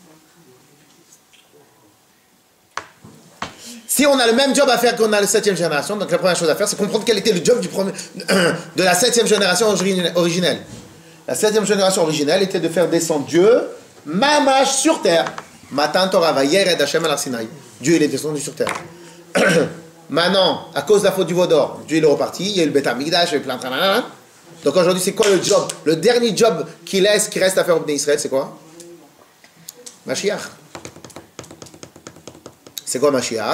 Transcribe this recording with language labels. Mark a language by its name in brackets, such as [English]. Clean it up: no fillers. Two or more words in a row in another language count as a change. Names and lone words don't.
[French] Si on a le même job à faire qu'on a la 7e génération, donc la première chose à faire, c'est comprendre quel était le job de la 7e génération originelle. La 7e génération originelle était de faire descendre Dieu, mamash sur terre. [Hebrew] מתן תורה וירד השם על סיני. [French] Dieu il est descendu sur terre. Maintenant, à cause de la faute du veau d'or, Dieu il est reparti, il y a eu le Beth Amikdash, il y a eu plein de... Donc aujourd'hui, c'est quoi le job? Le dernier job qui reste à faire au Bnei Israël, c'est quoi? Mashiach. C'est quoi Mashiach?